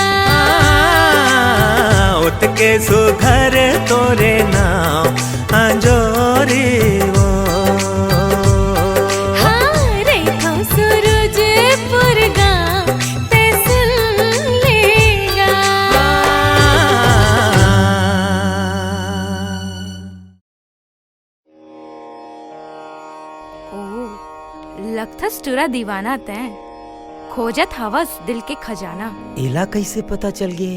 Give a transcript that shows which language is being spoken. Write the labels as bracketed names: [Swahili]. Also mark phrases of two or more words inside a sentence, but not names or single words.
[Chhattisgarhi] उतके सुघर तोरे नाम अजोरी वो हाँ रेखा सूरजपुर गाँव ते सुन लेगा लगथस टूरा दीवाना तैं खोजत हवस दिल के खजाना एला कैसे पता चल गे